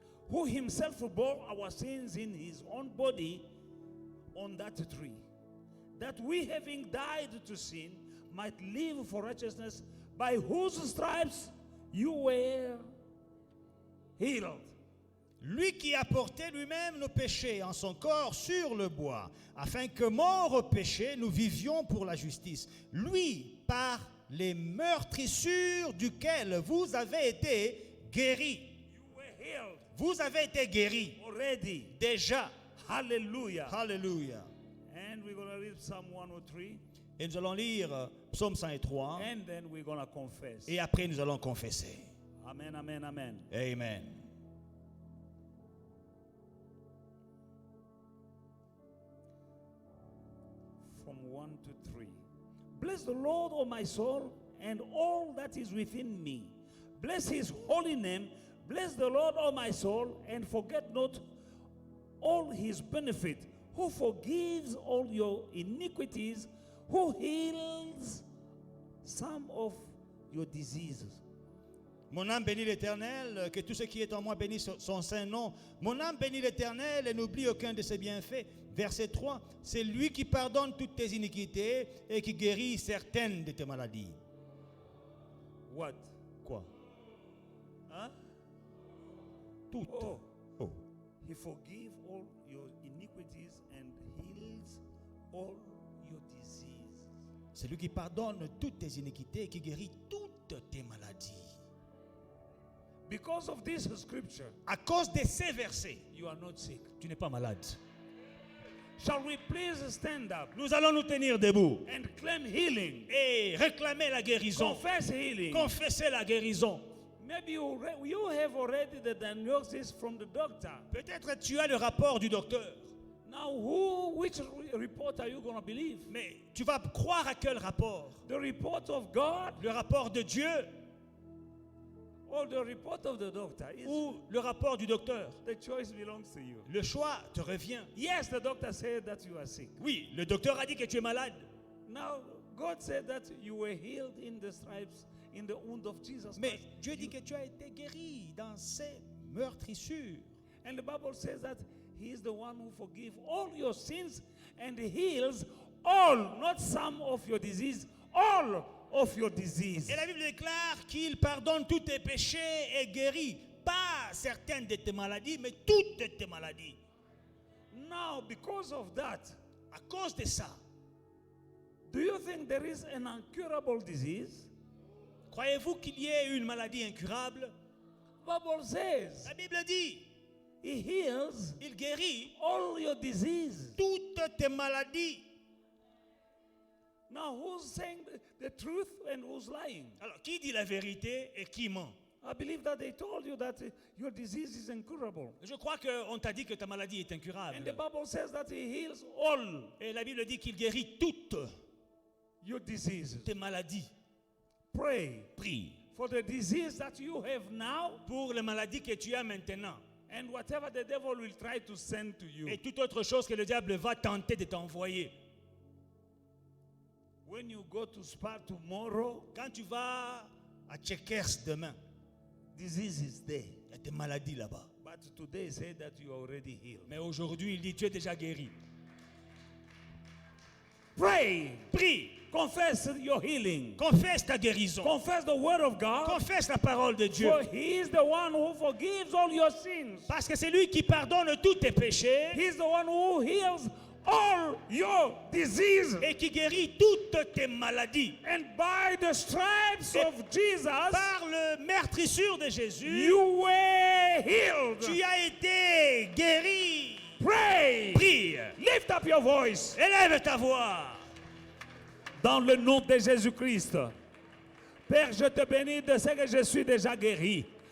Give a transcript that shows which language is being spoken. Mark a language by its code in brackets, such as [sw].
[en] Who himself bore our sins in his own body on that tree, that we, having died to sin, might live for righteousness, by whose stripes you were healed. [fr] Lui qui a porté lui-même nos péchés en son corps sur le bois, afin que morts au péché, nous vivions pour la justice. Lui, par les meurtrissures duquel vous avez été guéris. [en] You were healed [fr] Vous avez été guéris [en] already. [fr] déjà. [en] Hallelujah. [fr] Alléluia. [en] And we're going to read Psalm 103, [fr] Et nous allons lire Psaume 103 [en] and then we're going to confess. [fr] et après nous allons confesser. [en] Amen, amen, amen. Amen. From 1 to 3. Bless the Lord, O my soul, and all that is within me. Bless his holy name. Bless the Lord, O my soul, and forget not all his benefit, who forgives all your iniquities, who heals some of your diseases. [fr] Mon âme bénit l'Éternel, que tout ce qui est en moi bénisse son saint nom. Mon âme bénit l'Éternel et n'oublie aucun de ses bienfaits. Verset 3, c'est lui qui pardonne toutes tes iniquités et qui guérit certaines de tes maladies. [en] What? [fr] Quoi? Huh? Toutes. Oh, Oh. [en] he forgives all your iniquities and heals all your diseases. [fr] C'est lui qui pardonne toutes tes iniquités et qui guérit toutes tes maladies. [en] Because of this scripture, [fr] À cause de ces versets, [en] you are not sick. [fr] tu n'es pas malade. [en] Shall we please stand up [fr] Nous allons nous tenir debout [en] and claim healing? [fr] et réclamer la guérison. [en] Confess healing. [fr] Confesser la guérison. [en] Maybe you have already the diagnosis from the doctor. [fr] Peut-être tu as le rapport du docteur, [en] Now, which report are you going to believe? [fr] mais tu vas croire à quel rapport? [en] The report of God [fr] Le rapport de Dieu [en] or the report of the doctor? [fr] ou le rapport du docteur? [en] The choice belongs to you. [fr] Le choix te revient. [en] Yes, the doctor said that you are sick. [fr] Oui, le docteur a dit que tu es malade. [en] Now, God said that you were healed in the stripes, in the wound of Jesus [fr] Mais [en] Christ. [fr] Dieu dit que tu as été guéri dans ces meurtrissures. [en] And the Bible says that He is the one who forgives all your sins and heals all, not some of your disease, all of your disease. [fr] Et la Bible déclare qu'il pardonne tous tes péchés et guérit pas certaines de tes maladies, mais toutes tes maladies. [en] Now, because of that, [fr] À cause de ça, [en] do you think there is an incurable disease? [fr] croyez-vous qu'il y ait une maladie incurable? [en] Bible says [fr] La Bible dit, [en] He heals [fr] il guérit [en] all your disease. [fr] toutes tes maladies. [en] Now, who's saying the truth and who's lying? [fr] Alors, qui dit la vérité et qui ment? [en] I believe that they told you that your disease is incurable. [fr] Je crois qu'on t'a dit que ta maladie est incurable. [en] And the Bible says that He heals all [fr] Et la Bible dit qu'il guérit toutes [en] your diseases. [fr] tes maladies. [en] Pray [fr] Prie [en] for the disease that you have now [fr] pour les maladies que tu as maintenant. [en] and whatever the devil will try to send to you. [fr] Et toute autre chose que le diable va tenter de t'envoyer. [en] When you go to Spa tomorrow, [fr] Quand tu vas à Checkers demain, [en] disease is there. [fr] il y a des maladies là-bas. [en] But today say that you are already healed. [fr] Mais aujourd'hui, il dit tu es déjà guéri. [en] Pray. [fr] Prie, [en] Confess your healing. [fr] confesse ta guérison. [en] Confess the word of God. [fr] Confesse la parole de Dieu. [en] For He is the one who forgives all your sins. [fr] Parce que c'est lui qui pardonne tous tes péchés [en] He's the one who heals all your diseases. [fr] et qui guérit toutes tes maladies. [en] And by the stripes of Jesus, [fr] Par le meurtrissure de Jésus, [en] you were healed. [fr] tu as été guéri. [en] Pray. [fr] Prie, [en] Lift up your voice. [fr] élève ta voix. Dans le nom de Jésus-Christ. Père, je te bénis de ce que je suis déjà guéri.